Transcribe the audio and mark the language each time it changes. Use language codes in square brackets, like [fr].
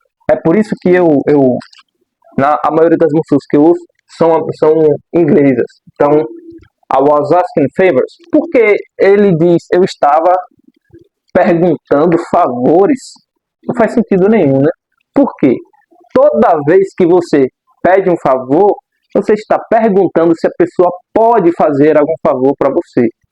[pt] É por isso que a maioria das músicas que eu uso são inglesas. [en] Então, I was asking favors. [pt] Porque ele diz, eu estava perguntando favores. Não faz sentido nenhum, né? Por quê? Toda vez que você pede um favor, você está perguntando se a pessoa pode fazer algum favor para você.